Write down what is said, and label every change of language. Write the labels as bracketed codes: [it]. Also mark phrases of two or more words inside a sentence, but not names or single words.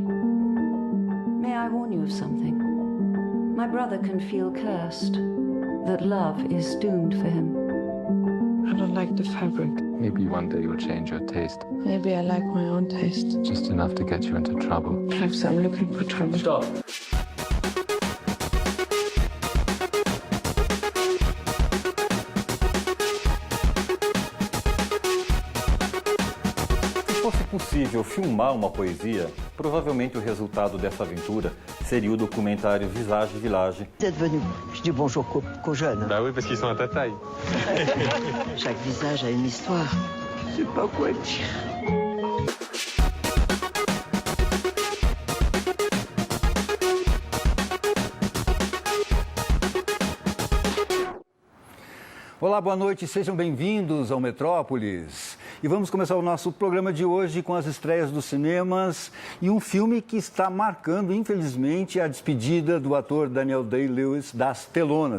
[en] May I warn you of something? My brother can feel cursed, that love is doomed for him. I don't like the fabric. Maybe one day you'll change your taste. Maybe I like my own taste. Just enough to get you into trouble. Perhaps I'm looking for trouble. Stop. [pt] Se fosse possível filmar uma poesia, provavelmente o resultado dessa aventura seria o documentário Visage Village. [fr] Vous êtes venu. Je dis bonjour qu'aux jeunes. Bah oui, parce qu'ils sont à ta taille. Chaque visage a une histoire. Je sais pas quoi dire. [pt] Olá, boa noite, sejam bem-vindos ao Metrópolis. E vamos começar o nosso programa de hoje com as estreias dos cinemas e um filme que está marcando, infelizmente, a despedida do ator Daniel Day-Lewis das telonas.